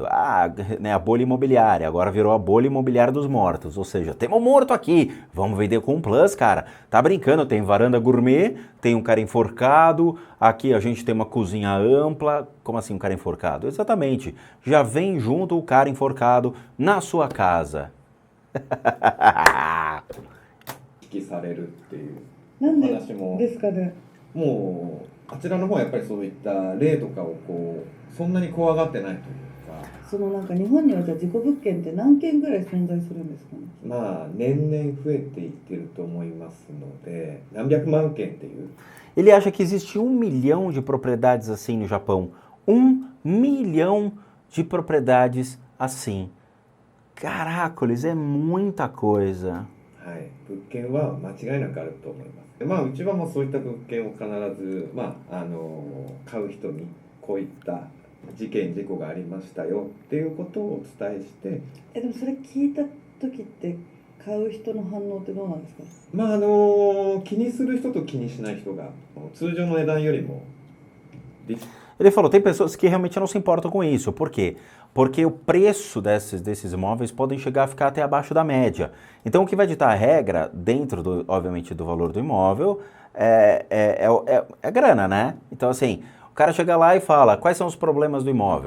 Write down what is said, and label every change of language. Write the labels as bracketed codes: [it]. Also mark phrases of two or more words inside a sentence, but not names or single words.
[pt] Né, a bolha imobiliária, agora virou a bolha imobiliária dos mortos. Ou seja, temos um morto aqui, vamos vender com um plus, cara. Tá brincando, tem varanda gourmet, tem um cara enforcado, aqui a gente tem uma cozinha ampla. Como assim um cara enforcado? Exatamente, já vem junto o cara enforcado na sua casa. [ja] 引きされるっていうなんで話もですかね。もうあちらの方はやっぱりそういった霊とかをこうそんなに怖がってないというか、そのなんか日本にはじゃあ事故物件って何件ぐらい存在するんですかね。まあ年々増えていってると思いますので、何百万件っていう。 [pt] Ele acha que existe 1 milhão de propriedades assim no Japão. 1 milhão de propriedades assim. Caracoles, é muita coisa. [ja] はい、物件は間違いなくあると思います。まあうちはもうそういった物件を必ず買う人にこういった事故がありましたよっていうことをお伝えして。でもそれ聞いた時って買う人の反応ってどうなんですか。まあ気にする人と気にしない人が通常の値段よりも。 [pt] Ele falou, tem pessoas que realmente não se importam com isso. Por quê? Porque o preço desses imóveis podem chegar a ficar até abaixo da média. Então, o que vai ditar a regra, dentro, obviamente, do valor do imóvel, é grana, né? Então, assim, o cara chega lá e fala, quais são os problemas do imóvel?